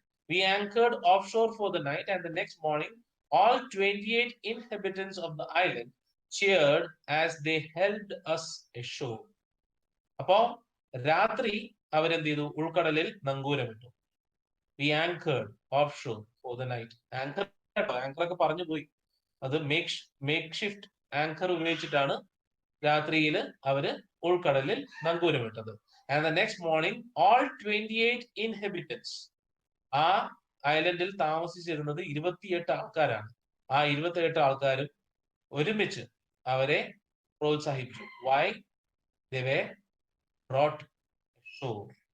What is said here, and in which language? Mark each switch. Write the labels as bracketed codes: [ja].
[en] We anchored offshore for the night, and the next morning, all 28 inhabitants of the island cheered as they helped us ashore. [ml] അപ്പോ രാത്രി അവരെന്ത് ചെയ്തു? ഉൾക്കടലിൽ നങ്കൂരമിട്ടു. [en] We anchored offshore for the night. [ml] Anchor ഒക്കെ പറഞ്ഞു പോയി. അത് make shift anchor ഉപയോഗിച്ചിട്ടാണ് രാത്രിയിൽ അവര് ഉൾക്കടലിൽ നങ്കൂരമിട്ടത്. [en] And the next morning, all 28 inhabitants, [ml] ആ ഐലൻഡിൽ താമസിച്ചിരുന്നത് 28 ആൾക്കാരാണ്. ആ 28 ആൾക്കാരും ഒരുമിച്ച് അവരെ പ്രോത്സാഹിപ്പിച്ചു. [en] Why? They were brought ashore.